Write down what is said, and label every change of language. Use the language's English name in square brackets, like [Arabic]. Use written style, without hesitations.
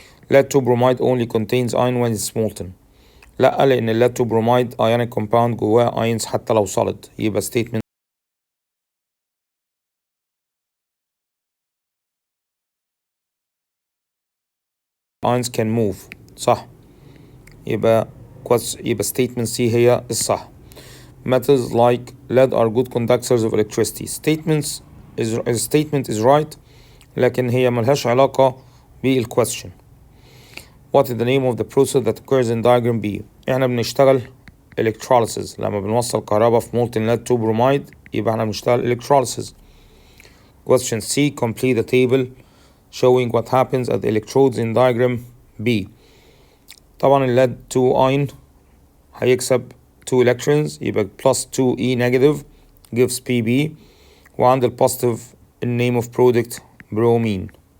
[English] Lead-2 bromide only contains iron when it's molten. [Arabic] لا، لأن [English] lead-2 bromide ionic compound جواه ions [Arabic] حتى لو [English] solid. يبقى statement ions can move. [Arabic] صح. يبقى statement C هي الصح. [English] Metals like lead are good conductors of electricity. Statement is right، [Arabic] لكن هي ملهاش علاقة بالquestion. [English] What is the name of the process that occurs in diagram B? [Arabic] احنا بنشتغل electrolysis. لما بنوصل كهرباء في molten lead-2 bromide يبقى احنا بنشتغل electrolysis. [English] Question C. Complete the table showing what happens at the electrodes in diagram B. طبعا lead-2 ion هيكسب 2 electrons يبقى plus 2e negative gives Pb، وعند positive name of product bromine.